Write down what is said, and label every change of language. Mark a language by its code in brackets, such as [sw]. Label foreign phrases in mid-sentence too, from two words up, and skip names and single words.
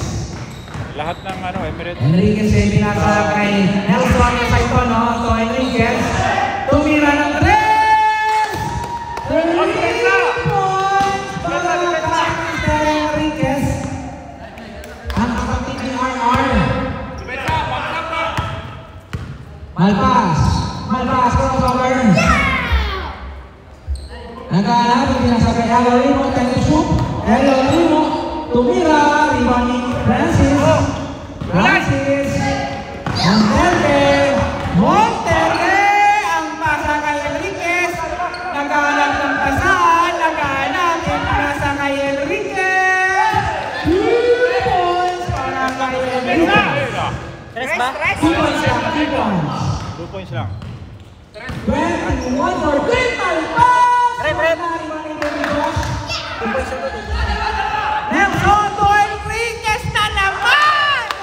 [tl] Lahat ng ano, Emirates. Enriquez ay pinasa kay Nelson sa ito, no? So, Enriquez, tumira ng 3! 3 points para kay Mr. Enriquez. Ang kapatid ni RR. Malpas. Malpas, crossover. Nagkahanap, pinasa kay Alorino, Tenusuk. Alorino, tumira, rebounding Francis. Francis. Monterde, ang pasa kay Enriquez. Nagkahanap ng pasahan, nagkahanap ng pasa kay Enriquez. 2 points para kay Enriquez. Tres ba? 2 points lang, 2 points. 2 points lang. 21 for Green Malpas. Nelson to Enriquez na naman!